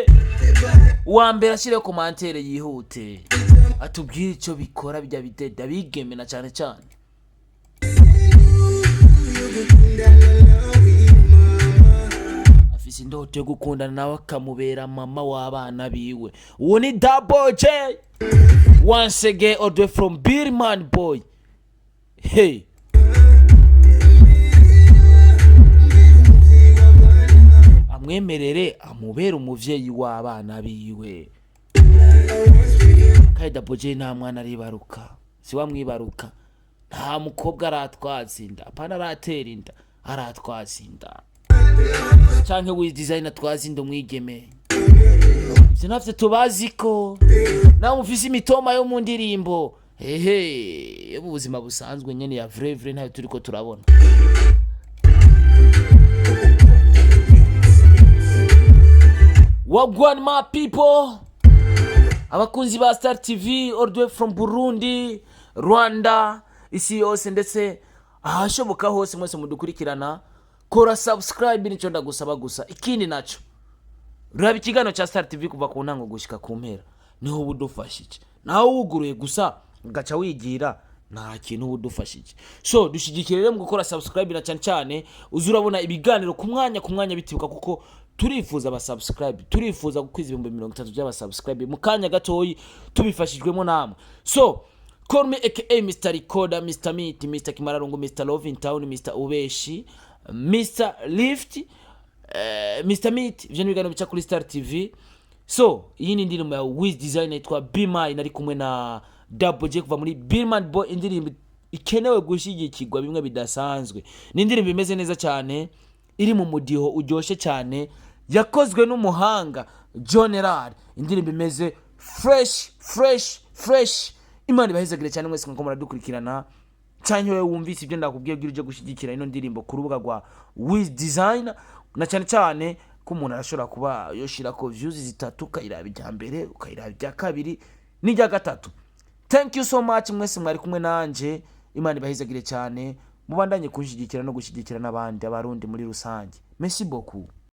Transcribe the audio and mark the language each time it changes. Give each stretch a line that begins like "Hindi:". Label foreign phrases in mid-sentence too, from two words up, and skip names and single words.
Rundi: Uwa mbere ashire commentaire yihute atubwire ico bikora bijya bideda Abigeme na cyane cyane. Afise indoto yo gukundana nawe akamubera mama w'abana biwe. Uwo ni
English: Double J once again all the way from Birman boy.
Rundi: Hey, amwemerere amubera umuvyeyi w'abana biwe. Kai Double J nta mwana aribaruka, si wamwibaruka, nta mukobwa aratwazinda, apana aratera inda, aratwazinda canke WIZ designer twazinda umwigeme. Ivyo navyo tubaziko nawe mufise imitoma yo mu ndirimbo yo mu buzima busanzwe nyene ya vrai ntayo turiko turabona.
English: Wagwan my people,
Rundi: abakunzi ba Star TV
English: all the way from
Rundi: Burundi, Rwanda, isi yose ndetse ahashoboka hose mwese mudukurikirana, kora subscribe nico ndagusaba gusa. Ikindi naco raba ikigano cha Star TV kuva ku ntango gushika ku mpera, niho budufashije. Naho wuguruye gusa ugaca wigira nta kintu budufashije. So dushigikire rero mu gukora subscribe na cyane uzurabona ibiganiro ku mwanya bitibuka, kuko turifuza aba subscribe, turifuza gukwiza 30 by'aba subscribe mu kanya gatoyi tubifashijwemo namwe.
English: So call me aka Mr. Recorder, Mr. Meat, Mr. Kimararungu, Mr. Love in Town, Mr. Ubeshi, Mr. Lift, Mr. Meat,
Rundi: ivyo ni biganiro bica kuri Star TV. So iyi ni indirimbo ya WIZ design yitwa Be Mine, nari kumwe na Double J kuva muri Birman boy. Indirimbo ikenewe gushigikirwa bimwe bidasanzwe, ni indirimbo imeze neza cyane, iri mu mudiho uryoshe cyane, yakozwe n'umuhanga General. Indirimbo imeze fresh. Imana ibahezagire cyane mwese mko muradukurikirana. Cyane wewe wumvise ibyo ndakubwiye bwira uje gushigikira ino ndirimbo ku rubuga rwa WIZ design, na cyane ko umuntu arashobora kuba yoshira ko views zitatu, ukayiraba ijya mbere, ukayiraba ijya kabiri n'ijya gatatu.
English: Thank you so much
Rundi: mwese mwari kumwe nanje. Imana ibahezagire cyane, mubandanye kushigikira no gushigikira n'abandi abarundi muri rusange.
French: Merci beaucoup.